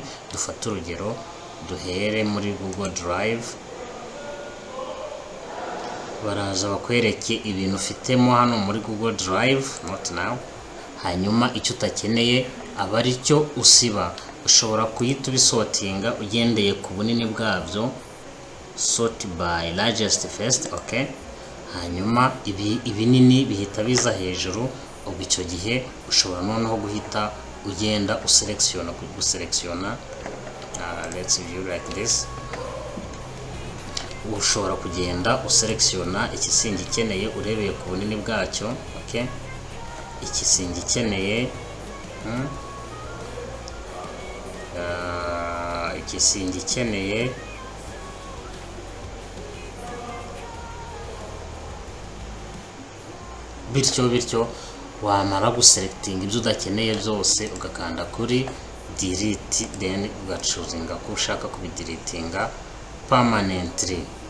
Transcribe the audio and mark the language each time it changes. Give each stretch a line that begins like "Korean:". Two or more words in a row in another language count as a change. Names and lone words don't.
Kinyarwanda: Dufata urugero duhere muri Google Drive, baraza bakwereke ibintu ufitemo hano muri Google Drive,
English: not now.
Kinyarwanda: Hanyuma icyo utakeneye aba ari cyo usiba. Ushobora kuyita ubisortinga ugendeye ku bunini bwabyo,
English: sort by largest first.
Kinyarwanda: Okay, hanyuma ibinini bihita biza hejuru. Ubwo icyo gihe ushobora noneho guhita ugenda uselectiona
English: let's view like this.
Kinyarwanda: Ushobora kugenda uselectiona ikisingi ikeneye urebeye ku bunini bwacyo. Okay, ikisingi ikeneye ikisingi ikeneye bityo wamara guselecting ibyo udakeneye byose ugakanda kuri delete, then ugachuzinga ko ushaka kubideletinga permanently.